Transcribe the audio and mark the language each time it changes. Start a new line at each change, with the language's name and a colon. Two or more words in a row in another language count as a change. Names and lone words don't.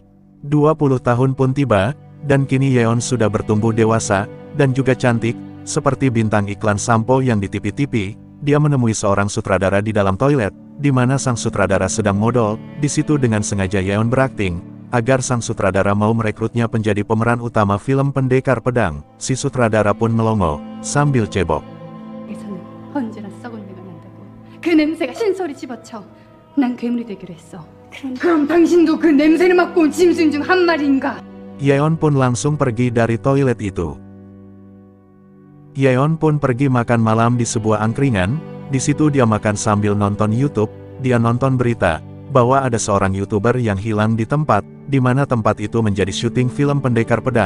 Indonesian: 20 tahun pun tiba, dan kini Yeon sudah bertumbuh dewasa, dan juga cantik, seperti bintang iklan sampo yang di TV-TV. Dia menemui seorang sutradara di dalam toilet, di mana sang sutradara sedang modal. Di situ dengan sengaja Yeon berakting, agar sang sutradara mau merekrutnya menjadi pemeran utama film Pendekar Pedang. Si sutradara pun melongo, sambil cebok.
Korean: 언제나 썩은 내가 난다고. 그 냄새가 신소리 집어쳐. 난 괴물이 되기로 했어. 그럼 당신도 그 냄새를 맡고 온 짐승 중 한 마리인가?
Indonesian: Yeon pun langsung pergi dari toilet itu. Yeon pun pergi makan malam di sebuah angkringan. Di situ dia makan sambil nonton YouTube. Dia nonton berita bahwa ada seorang YouTuber yang hilang di tempat, di mana tempat itu menjadi syuting film Pendekar Pedang.